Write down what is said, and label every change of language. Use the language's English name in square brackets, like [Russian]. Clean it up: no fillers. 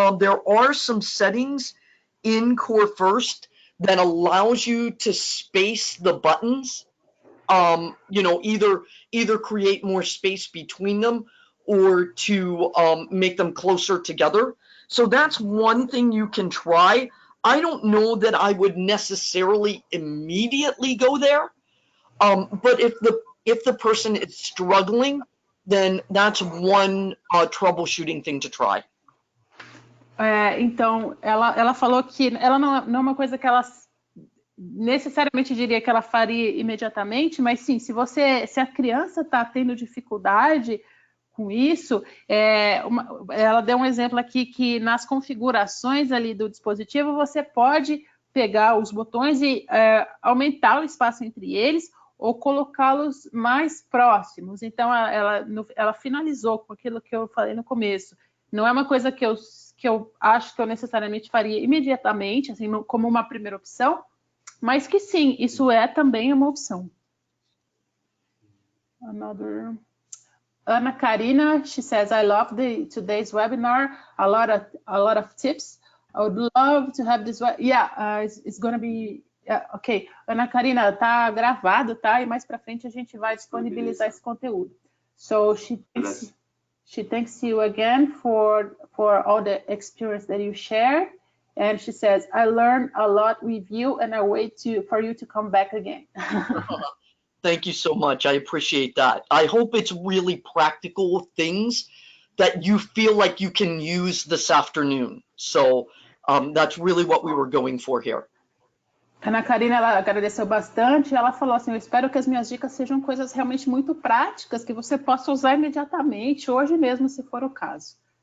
[English] There are some settings in Core First that allows you to space the buttons, either create more space between them or to make them closer together. So that's one thing you can try. I don't know that I would necessarily immediately go there, but if the person is struggling, then that's one troubleshooting thing to try. [Portuguese] Então, ela falou que ela não é uma coisa que ela necessariamente diria que ela faria imediatamente, mas sim, se a criança está tendo dificuldade com isso, ela deu um exemplo aqui que nas configurações ali do dispositivo você pode pegar os botões e aumentar o espaço entre eles ou colocá-los mais próximos. Então, ela finalizou com aquilo que eu falei no começo. Não é uma coisa que eu acho que eu necessariamente faria imediatamente, assim, como uma primeira opção, mas que sim, isso é também uma opção. [English] Ana Karina, she says, I love today's webinar, a lot of tips. I would love to have this. Yeah, it's going to be. Yeah, ok. Ana Karina, [Portuguese] tá gravado, tá? E mais para frente a gente vai disponibilizar esse conteúdo. [English] So she thanks you again for all the experience that you shared. And she says, I learned a lot with you and I wait for you to come back again. Thank you so much. I appreciate that. I hope it's really practical things that you feel like you can use this afternoon. So that's really what we were going for here. [Portuguese] Ana Karina, ela agradeceu bastante. Ela falou assim, eu espero que as minhas dicas sejam coisas realmente muito práticas, que você possa usar imediatamente, hoje mesmo, se for o caso.